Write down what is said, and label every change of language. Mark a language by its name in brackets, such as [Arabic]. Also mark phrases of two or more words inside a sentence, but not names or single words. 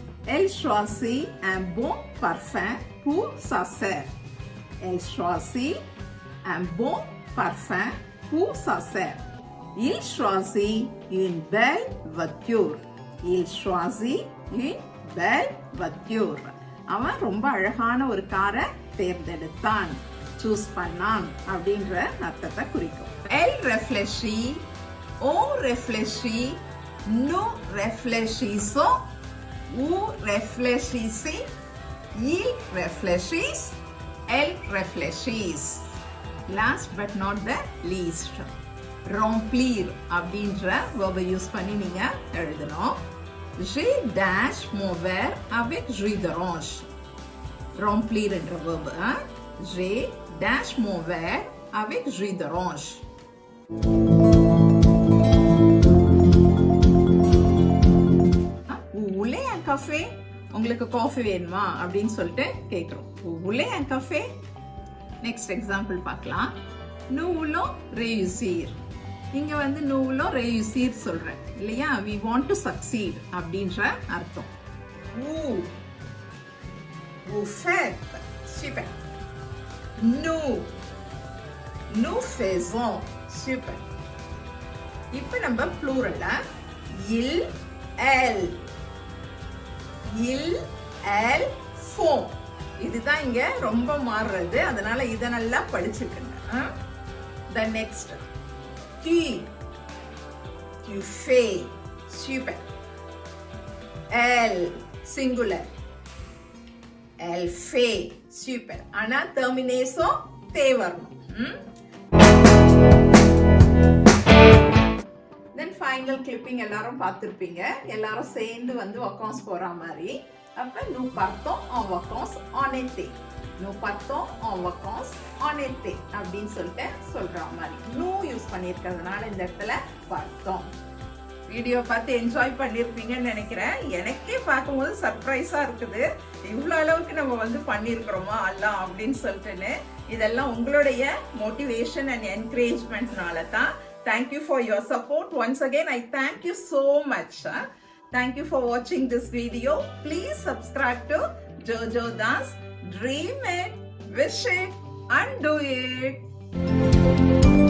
[French] Elle choisit un bon parfum pour sa sœur. Elle choisit un bon parfum pour sa sœur. Il choisit une belle voiture. Il choisit une belle voiture. [Tamil] அவன் ரொம்ப அழகான ஒரு காரை தேர்ந்தெடுத்தான், சூஸ் பண்ணான் அப்படின்ற அர்த்தத்தை குறிக்கும். [French] Elle réfléchit, on réfléchit, nous réfléchissons, vous réfléchissez, ils réfléchissent, elles réfléchissent. [English] Last but not the least, [Tamil] remplir அப்படின்ற verb யூஸ் பண்ணி நீங்க எழுதணும். [French] J'ai dash mon verre avec jus d'orange. [Tamil] Remplir என்ற verb. [French] J'ai dash mon verre avec jus d'orange. Vous voulez un café? [Tamil] உங்களுக்கு காஃபி வேணுமா அப்படின்னு சொல்லிட்டு கேட்குறோம். [French] Vous voulez un café? [English] next example [Tamil] பார்க்கலாம். [French] Nous voulons réussir. [Tamil] இங்க வந்து [French] nous voulons réussir [Tamil] சொல்றேன் இல்லையா? [English] We want to succeed [Tamil] அப்படின்ற அர்த்தம். [French] Vous faites. Super. Nous faisons. Super. [Tamil] இப்போ நம்ம ப்ளூரல்ல [French] il, elle, font. [Tamil] இதுதான் இங்க ரொம்ப மாறுறது, அதனால இத நல்லா படிச்சுக்கங்க. [English] The next, [French] tu fais. Super. Elle, singular. Elle fait. Super. [Tamil] ஆனா termination வரணும். [English] Then final clipping [Tamil] எல்லாரும் பார்த்திருப்பீங்க. எல்லாரும் சேர்ந்து வந்து vacances போற மாதிரி. அப்ப [French] nous partons en vacances en été. Nous partons en vacances en été [Tamil] அப்படின்னு சொல்லிட்டு சொல்ற மாதிரி nous யூஸ் பண்ணிருக்கிறதுனால இந்த இடத்துல பார்த்தோம். வீடியோ பார்த்து என்ஜாய் பண்ணிருப்பீங்கன்னு நினைக்கிறேன். எனக்கே பார்க்கும்போது சர்ப்ரைஸா இருக்குது, இவ்வளவு அளவுக்கு நம்ம வந்து பண்ணிருக்கிறோமா எல்லாம் அப்படின்னு சொல்லிட்டுன்னு. இதெல்லாம் உங்களுடைய [English] motivation and encouragement [Tamil] தான். [English] Thank you for your support. Once again, I thank you so much. Thank you for watching this video. Please subscribe to Jojoe Dasse. Dream it, wish it, and do it.